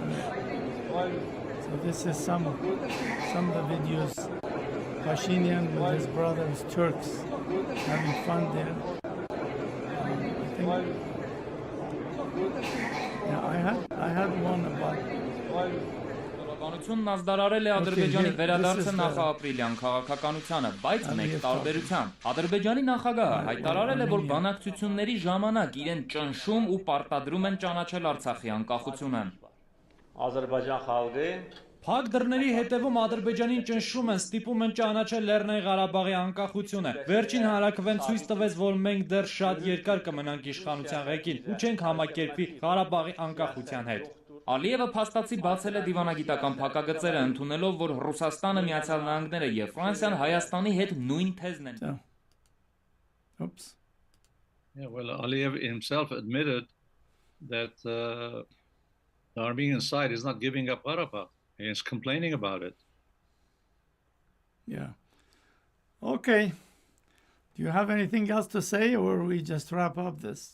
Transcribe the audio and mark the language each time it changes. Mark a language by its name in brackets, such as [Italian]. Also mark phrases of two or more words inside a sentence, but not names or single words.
[English] So this is some of the videos. Pashinyan with his brothers Turks having fun there. I had one about. [Armenian] Կառավարությունն ազդարարել է Ադրբեջանի վերադարձը նախաապրիլյան քաղաքականությանը, բայց մեկ տարբերությամբ։ Ադրբեջանի նախագահը հայտարարել է, որ բանակցությունների ժամանակ իրեն ճնշում ու պարտադրում են ճանաչել Արցախի անկախությունը։ [Azerbaijani] Azərbaycan xalqı [Armenian] Փակ դռների հետևում Ադրբեջանին ճնշում են, ստիպում են ճանաչել Լեռնային Ղարաբաղի անկախությունը։ Վերջին հանրաքվեն ցույց տվեց, որ մենք դեռ շատ երկար կմնանք իշխանության ղեկին ու չենք համակերպվի Ղարաբաղի անկախության հետ։ Ալիևը փաստացի բացել է դիվանագիտական փակագծերը, ընդունելով, որ Ռուսաստանը, Միացյալ Նահանգները եւ Ֆրանսիան Հայաստանի հետ նույն թեզն են։ [English] Oops. Yeah, well, Aliyev himself admitted that the Armenian side is not giving up Karabakh. He is complaining about it. Yeah. Okay. Do you have anything else to say, or we just wrap up this?